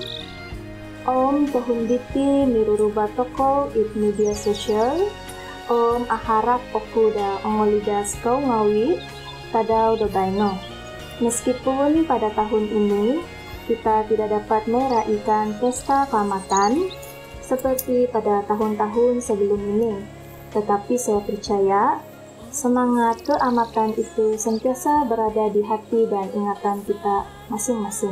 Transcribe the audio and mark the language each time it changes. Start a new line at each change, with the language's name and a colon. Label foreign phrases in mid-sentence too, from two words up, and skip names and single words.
Central Dusun: Om tahun diti miruru batoko it media sosial. Om aharap okuda ongolidas kau ngawi tadau dobaino.
Malay: Meskipun pada tahun ini kita tidak dapat meraihkan Pesta Keamatan seperti pada tahun-tahun sebelum ini, tetapi saya percaya semangat keamatan itu sentiasa berada di hati dan ingatan kita masing-masing.